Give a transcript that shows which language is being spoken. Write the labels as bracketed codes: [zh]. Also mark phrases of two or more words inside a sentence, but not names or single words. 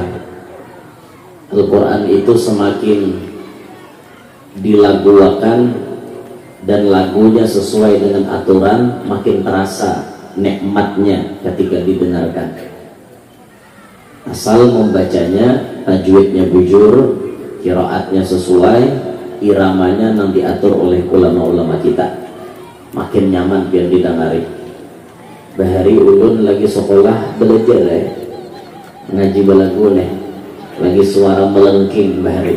[id] Al-Quran itu semakin dilaguakan dan lagunya sesuai dengan aturan, makin terasa nikmatnya ketika didengarkan. Asal membacanya, tajwidnya bujur, qiraatnya sesuai, iramanya yang diatur oleh ulama-ulama kita, makin nyaman biar didengari. [bjn] Bahari ulun lagi sekolah belajar ngaji balagu lagi suara melengking bahari.